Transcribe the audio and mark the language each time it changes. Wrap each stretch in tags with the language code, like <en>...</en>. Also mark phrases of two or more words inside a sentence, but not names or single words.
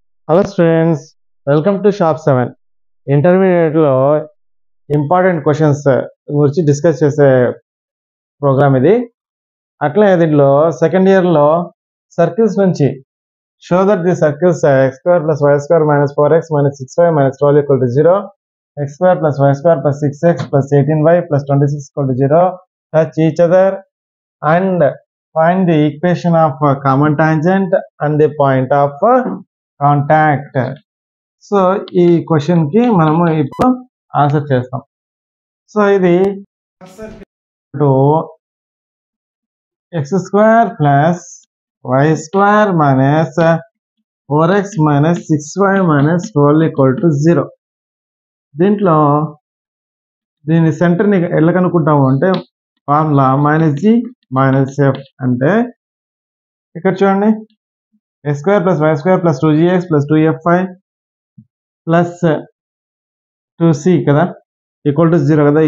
<en>Hello students, welcome to Shop 7.</en> <te>ఇంటర్మీడియట్లో</te> <en>important questions</en> <te>గురించి డిస్కస్ చేసే ప్రోగ్రామ్ ఇది. అట్లే దీంట్లో సెకండ్ ఇయర్లో సర్కిల్స్ నుంచి</te> <en>show that the circles x² + y² - 4x - 6y - 12 = 0, x² + y² + 6x + 18y + 26 = 0 touch each other and find the equation of common tangent and the point of కాంటాక్ట్.</en> <te>సో ఈ క్వశ్చన్ కి మనము ఇప్పుడు ఆన్సర్ చేస్తాం. సో ఇది x² + y² - 4x - 6y - 12 = 0. దీంట్లో దీని సెంటర్ని ఎలా కనుక్కుంటాము అంటే ఫార్ములా -g - f. అంటే ఇక్కడ చూడండి, x² + y² + 2gx + 2fy + 2c కదా = 0 కదా.</te>